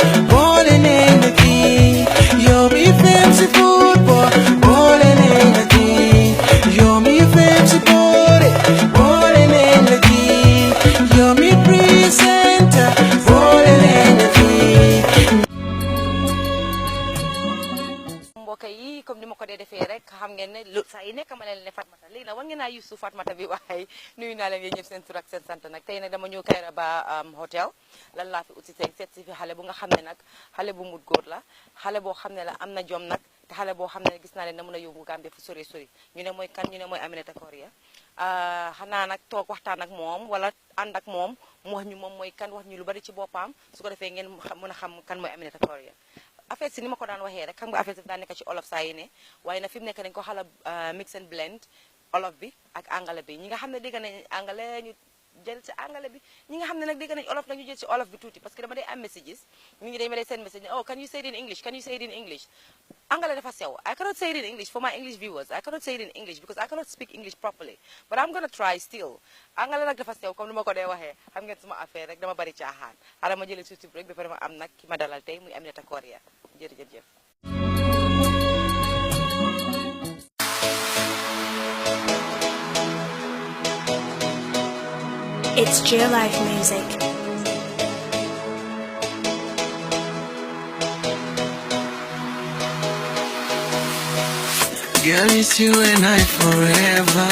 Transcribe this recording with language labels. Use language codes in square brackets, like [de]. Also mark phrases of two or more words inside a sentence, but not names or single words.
[en] Ballin' in the key, yummy fancy football. Ballin' in the key, yummy fancy body. Ballin' in the key, yummy presenter. Ballin' in the key. [wo] mbokk yi comme ni ma ko dee defee rek xam ngeen ne lu saa yi nekk ma leen ne Fatmata léegi nag war ngeen naa yusu Fatmata bi waaye nuyu naa leen yéen ñëpp seen tur ak seen sant nag tey nag dama ñëw Kairaba hotel lan laa fi uti tey seet si fi xale bu nga xam ne nag xale bu mut góor la xale boo xam ne la am na jom nag te xale boo xam ne gis naa leen na mën a yóbbu Gambie fu sori sori ñu ne mooy kan ñu ne mooy Aminata Correa xanaa nag toog waxtaan ak moom wala ànd ak moom mu wax ñu moom mooy kan wax ñu lu bari ci boppam su ko defee ngeen mën a xam kan mooy Aminata Correa affaire si ni ma ko daan waxee rek xam nga affaire si daan nekk ci olof saa yi ne waaye nag fi mu nekk dañu ko xala [en] mix and blend [wo] olof bi ak angale bi ñi nga xam ne dégg nañ angale ñu jël ci angale bi ñi nga xam ne nag dégg nañ olof nag ñu jël ci olof bi tuuti [fr] parce que [wo] dama day am messages nit ñi dañ ma day send message [en] oh can you say it in English can you say it in English [wo] angale dafa sew [en] I cannot say it in English for my English viewers I cannot say it in English because I cannot speak English properly but I'm gonna try still [wo] angale nag dafa sew comme ni ma ko dee waxee xam ngeen suma affaire rek dama bari caaxaan xaaral ma jëlee tuuti rek ba pare ma am nag ki ma dalal tey muy Aminata Correa jërëjëf. [en] It's Jill Life Music. Girl, it's you and I forever.